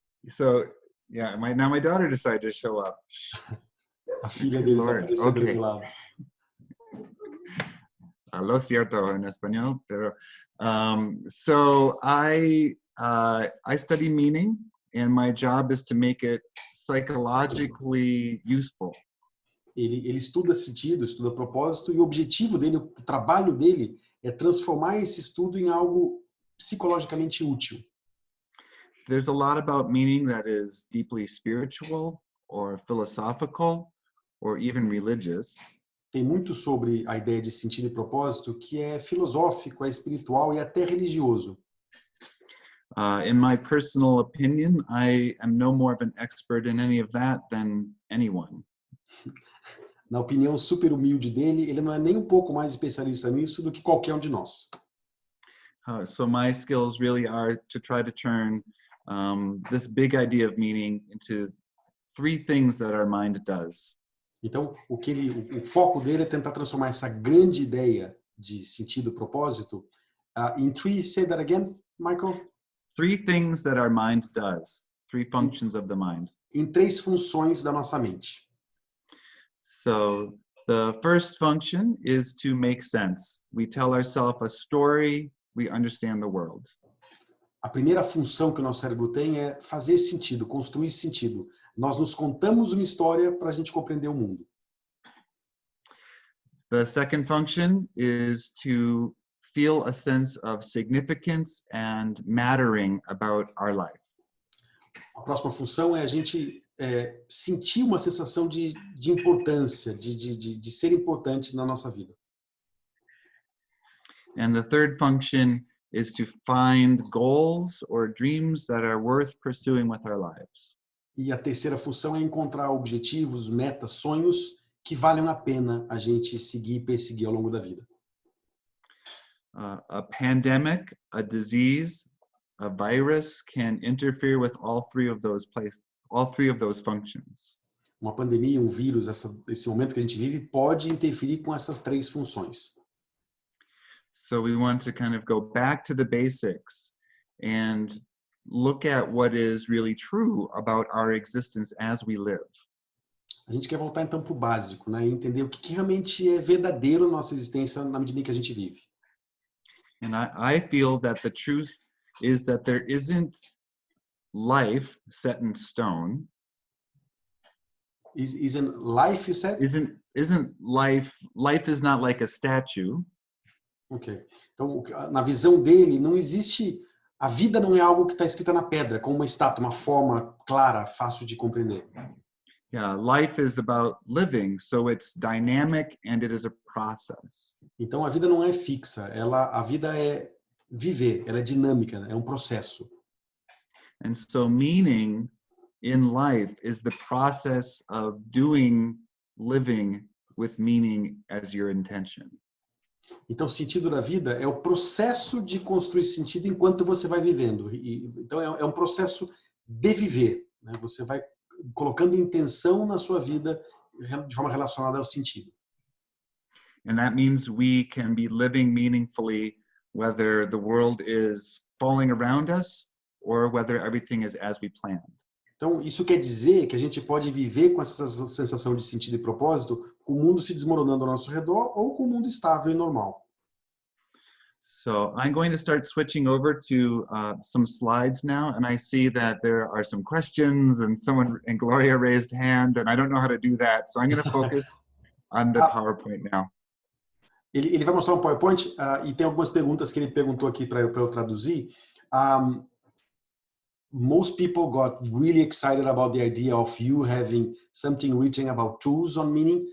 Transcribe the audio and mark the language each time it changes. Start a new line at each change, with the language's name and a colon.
English: So, yeah, now my daughter decided to show up.
Portuguese: A filha dele tá aparecendo do lado.
Spanish: Lo cierto en español,
English: pero so I study meaning, and my job is to make it psychologically useful.
Portuguese: Ele estuda sentido, estuda propósito, e o objetivo dele, o trabalho dele é transformar esse estudo em algo psicologicamente útil.
English: There's a lot about meaning that is deeply spiritual or philosophical or even religious.
Portuguese: Tem muito sobre a ideia de sentido e propósito que é filosófico, é espiritual e até religioso.
English: In my personal opinion, I am no more of an expert in any of that than anyone.
Portuguese: Na opinião super humilde dele, ele não é nem um pouco mais especialista nisso do que qualquer um de nós.
English: So my skills really are to try to turn this big idea of meaning into three things that our mind does.
Portuguese: Então, o foco dele é tentar transformar essa grande ideia de sentido e propósito
English: in three, say that again, Michael? Three things that our mind does, three functions of the mind.
Portuguese: Em três funções da nossa mente.
English: So the first function is to make sense. We tell ourselves a story, we understand the world.
Portuguese: A primeira função que o nosso cérebro tem é fazer sentido, construir sentido. Nós nos contamos uma história para a gente compreender o mundo.
English: The second function is to feel a sense of significance and mattering about our life.
Portuguese: A próxima função é a gente sentir uma sensação de importância, de ser importante na nossa vida.
English: And the third function is to find goals or dreams that are worth pursuing with our lives.
Portuguese: E a terceira função é encontrar objetivos, metas, sonhos que valham a pena a gente seguir e perseguir ao longo da vida.
English: A pandemic, a disease, a virus can interfere with all three of those functions.
Portuguese: Uma pandemia, um vírus, esse momento que a gente vive pode interferir com essas três funções.
English: So we want to kind of go back to the basics and look at what is really true about our existence as we live.
Portuguese: A gente quer voltar então para o básico, né? E entender o que realmente é verdadeiro na nossa existência na medida em que a gente vive.
English: And I feel that the truth is that there isn't life set in stone. Isn't life, you said? Isn't life is not like a statue. Ok.
Portuguese: Então, na visão dele, não existe... A vida não é algo que está escrita na pedra, como uma estátua, uma forma clara, fácil de compreender.
English: Yeah, life is about living, so it's dynamic and it is a process.
Portuguese: Então, a vida não é fixa. A vida é viver, ela é dinâmica, é um processo.
English: And so meaning in life is the process of living with meaning as your intention.
Portuguese: Então, o sentido da vida é o processo de construir sentido enquanto você vai vivendo. Então, é um processo de viver, né? Você vai colocando intenção na sua vida de forma relacionada ao sentido.
English: And that means we can be living meaningfully whether the world is falling around us or whether everything is as we planned.
Portuguese: Então, isso quer dizer que a gente pode viver com essa sensação de sentido e propósito, com o mundo se desmoronando ao nosso redor ou com o mundo estável e normal.
English: So I'm going to start switching over to some slides now, and I see that there are some questions and Gloria raised hand, and I don't know how to do that, so I'm going to focus on the PowerPoint now.
Portuguese: Ele vai mostrar um PowerPoint e tem algumas perguntas que ele perguntou aqui para eu traduzir.
English: Most people got really excited about the idea of you having something written about tools on meaning.